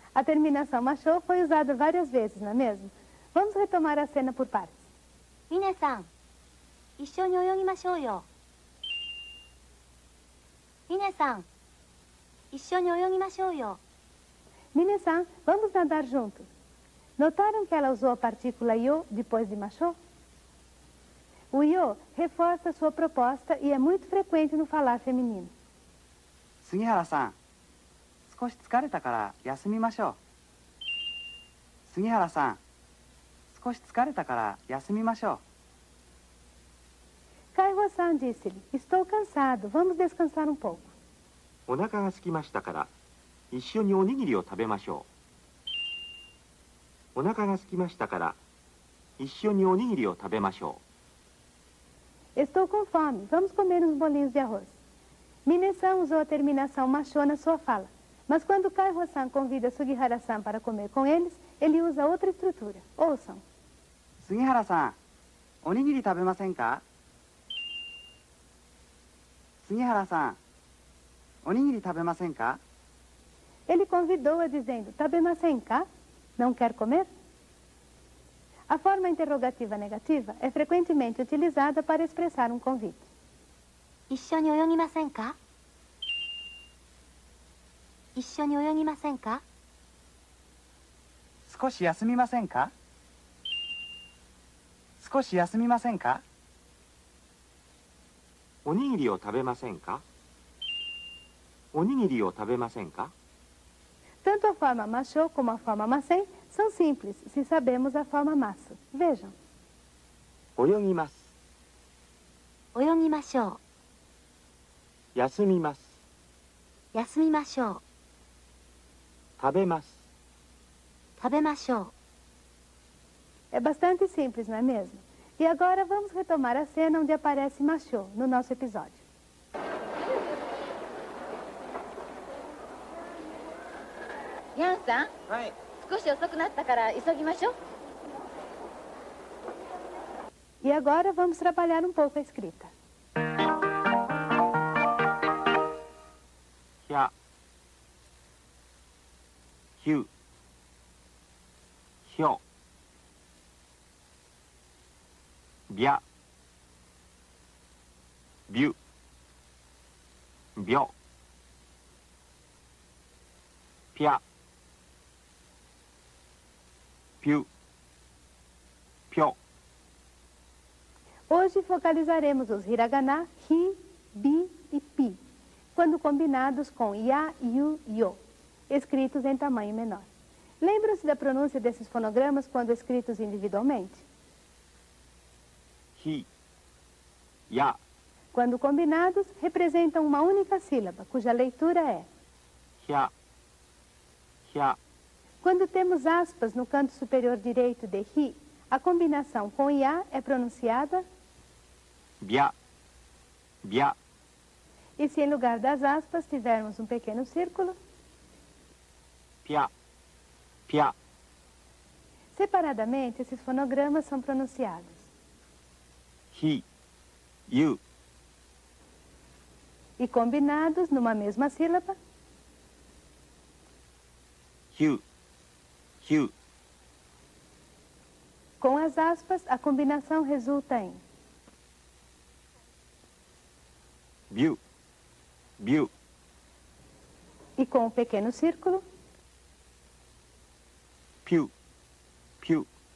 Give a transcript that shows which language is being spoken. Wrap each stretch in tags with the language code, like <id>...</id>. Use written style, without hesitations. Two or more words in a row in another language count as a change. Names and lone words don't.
<pt>terminação machô foi usada várias vezes, não é mesmo? Vamos retomar a cena por partes.</pt> <ja>皆さん、一緒に泳ぎましょうよ。皆さん、一緒に泳ぎましょうよ。</ja> <pt>Mine-san, vamos nadar juntos. Notaram que ela usou a partícula yo depois de machô? O yo reforça sua proposta e é muito frequente no falar feminino.</pt> <ja>杉原さん、少し疲れたから休みましょう。杉原さん、少し疲れたから休みましょう。</ja> <pt>Kaiho-san disse-lhe, estou cansado, vamos descansar um pouco.</pt> <ja>お腹が空きましたから一緒におにぎりを食べましょう。お腹が空きましたから一緒におにぎりを食べましょう。</ja> <pt>Estou com fome, vamos comer uns bolinhos de arroz. Mine-san usou a terminação machô na sua fala, mas quando Kaiho-san convida Sugihara-san para comer com eles, ele usa outra estrutura. Ouçam.</pt> <ja>杉原さん、おにぎり食べませんか？杉原さん、おにぎり食べませんか？</ja> <pt>Ele convidou-a dizendo,</pt> <ja>食べませんか?</ja> <pt>Não quer comer? A forma interrogativa negativa é frequentemente utilizada para expressar um convite.</pt> <ja>一緒に泳ぎませんか？一緒に泳ぎませんか？少し休みませんか？少し休みませんか？おにぎりを食べませんか？おにぎりを食べませんか？</ja> <pt>Tanto a forma machô como a forma masen são simples, se sabemos a forma maço. Vejam.</pt> <ja>泳ぎます。泳ぎましょう。休みます。休みましょう。食べます。食べましょう。</ja> <pt>É bastante simples, não é mesmo? E agora vamos retomar a cena onde aparece machô no nosso episódio.</pt> <ja>ヤンさん、はい。少し遅くなったから急ぎましょう。</ja> <pt>E agora vamos trabalhar um pouco a escrita.</pt> <ja>ひゃ、ひゅ、ひょ、びゃ、びゅ、びょ、ぴゃ、ぴゅ、ぴょ。</ja> <pt>Hoje focalizaremos os hiragana ri, bi e pi, quando combinados com ya, yu, yo, escritos em tamanho menor. Lembram-se da pronúncia desses fonogramas quando escritos individualmente?</pt> <ja>ひ、や、</ja> <pt>Quando combinados, representam uma única sílaba, cuja leitura é.</pt> <ja>ひゃ、ひゃ。</ja> <pt>Quando temos aspas no canto superior direito de ri, a combinação com ya é pronunciada.</pt> <ja>びゃ、びゃ。</ja> <pt>E se em lugar das aspas tivermos um pequeno círculo,</pt> <ja>ぴゃ、ぴゃ。</ja> <pt>separadamente esses fonogramas são pronunciados.</pt> <ja>ひ、ゆ、</ja> <pt>E combinados numa mesma sílaba,</pt> <ja>ひゅ、ひゅ。</ja> <pt>com as aspas, a combinação resulta em</pt> <ja>びゅ、びゅ。</ja> <pt>e com o pequeno círculo,</pt> <ja>ぴゅ、ぴゅ。</ja>